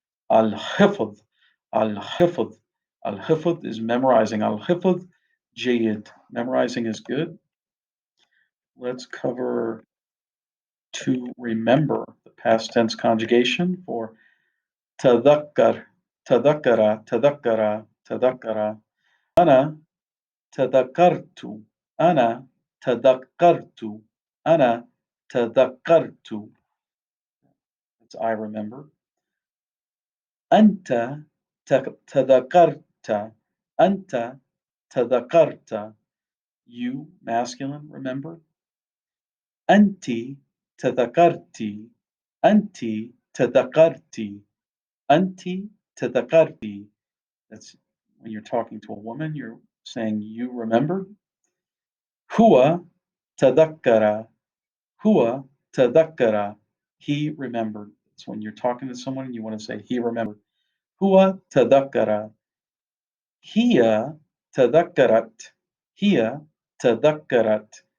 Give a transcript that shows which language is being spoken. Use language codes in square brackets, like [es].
[ar] Al-hifd. Al-hifd. Al-hifd [en] is memorizing. [ar] Al-hifd jayid. [en] Memorizing is good. Let's cover to remember the past tense conjugation for tadhakkar. [ar] تذكر تذكر تذكر أنا تذكرت أنا تذكرت أنا تذكرت. [en] That's I remember. [ar] أنت تذكرت أنت تذكرت. [en] You masculine remember. [ar] أنت تذكرت أنت تذكرت أنت تذكرت. [en] That's when you're talking to a woman, you're saying you remember. [ar] Huwa tadhakkara. Huwa tadhakkara. [en] He remembered. It's when you're talking to someone and you want to say he remembered. [ar] Huwa tadhakkara. Hiya tadhakkarat. Hiya tadhakkarat.